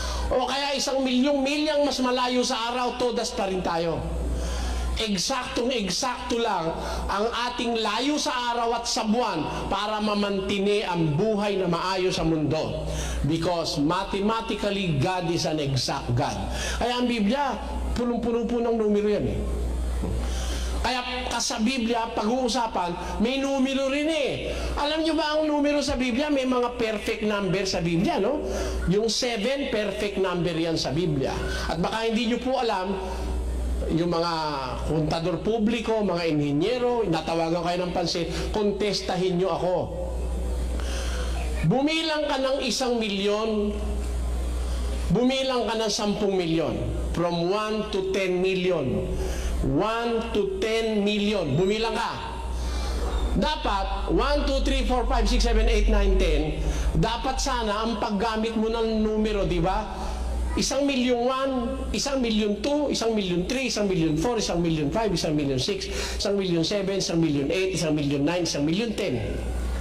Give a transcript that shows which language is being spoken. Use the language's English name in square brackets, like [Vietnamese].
[Filipino] O kaya 1 milyong milyang mas malayo sa araw, todas pa rin tayo. Eksaktong-eksakto lang ang ating layo sa araw at sa buwan para mamantini ang buhay na maayos sa mundo. [English] Because mathematically, God is an exact God. [Filipino] Kaya ang Biblia, punong-puno po ng numero yan eh. Kaya sa Biblia, pag-uusapan, may numero rin eh. Alam nyo ba ang numero sa Biblia? May mga perfect number sa Biblia, no? Yung 7, perfect number yan sa Biblia. At baka hindi nyo po alam, yung mga kontador publiko, mga inhinyero, natawagan kayo ng pansin, kontestahin nyo ako. Bumilang ka ng 1 milyon, bumilang ka ng 10 milyon. [English] From 1 to 10 million. 1 to 10 million. [Filipino] Bumilang ka. Dapat, 1, 2, 3, 4, 5, 6, 7, 8, 9, 10. Dapat sana ang paggamit mo ng numero, di ba? 1 milyon 1, 1 milyon 2, 1 milyon 3, 1 milyon 4, 1 milyon 5, 1 milyon 6, 1 milyon 7, 1 milyon 8, 1 milyon 9, 1 milyon 10.